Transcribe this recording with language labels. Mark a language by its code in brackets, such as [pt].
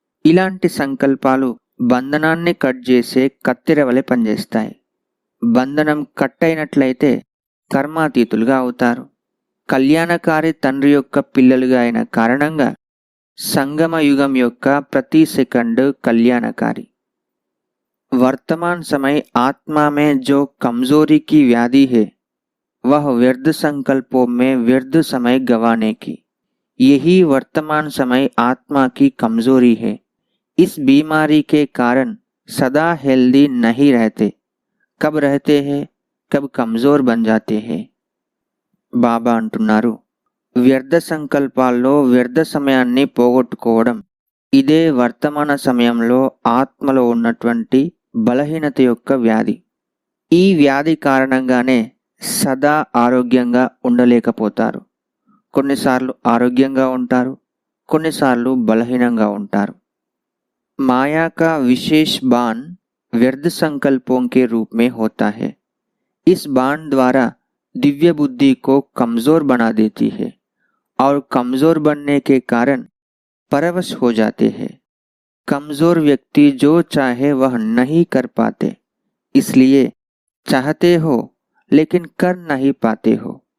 [te] ఇలాంటి సంకల్పాలు బంధనాన్ని కట్ చేసే కత్తెర వలె పనిచేస్తాయి. బంధనం కట్ అయినట్లయితే కర్మాతీతులుగా అవుతారు. కళ్యాణకారి తండ్రి యొక్క పిల్లలుగా అయిన కారణంగా సంగమ యుగం యొక్క ప్రతి సెకండ్ కళ్యాణకారి. [hi] वर्तमान समय आत्मा में जो कमजोरी की व्याधि है वह व्यर्थ संकल्पों में व्यर्थ समय गंवाने की, यही वर्तमान समय आत्मा की कमजोरी है। इस बीमारी के कारण सदा हेल्दी नहीं रहते, कब रहते हैं, कब कमजोर बन जाते हैं। [te] బాబా అంటున్నారు, వ్యర్థ సంకల్పాల్లో వ్యర్థ సమయాన్ని పోగొట్టుకోవడం ఇదే వర్తమాన సమయంలో ఆత్మలో ఉన్నటువంటి బలహీనత యొక్క వ్యాధి. ఈ వ్యాధి కారణంగానే సదా ఆరోగ్యంగా ఉండలేకపోతారు. కొన్నిసార్లు ఆరోగ్యంగా ఉంటారు, కొన్నిసార్లు బలహీనంగా ఉంటారు. [hi] माया का विशेष बाण व्यर्थ संकल्पों के रूप में होता है। इस बाण द्वारा दिव्य बुद्धि को कमजोर बना देती है और कमजोर बनने के कारण परवश हो जाते हैं। कमजोर व्यक्ति जो चाहे वह नहीं कर पाते, इसलिए चाहते हो लेकिन कर नहीं पाते हो।